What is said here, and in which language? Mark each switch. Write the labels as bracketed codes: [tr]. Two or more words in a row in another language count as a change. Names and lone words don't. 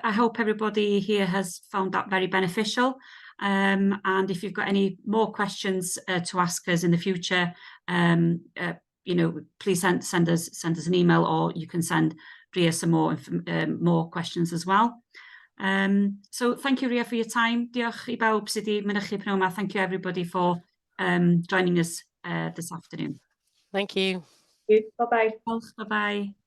[en] I hope everybody here has found that very beneficial. And if you've got any more questions to ask us in the future, please send us an email, or you can send Ria some more questions as well. So thank you, Ria, for your time. [cy] Diolch I bawb sydd wedi mynychu pnawn 'ma. [en] Thank you everybody for joining us this afternoon. Thank you. Bye-bye. [cy] Diolch, bye-bye.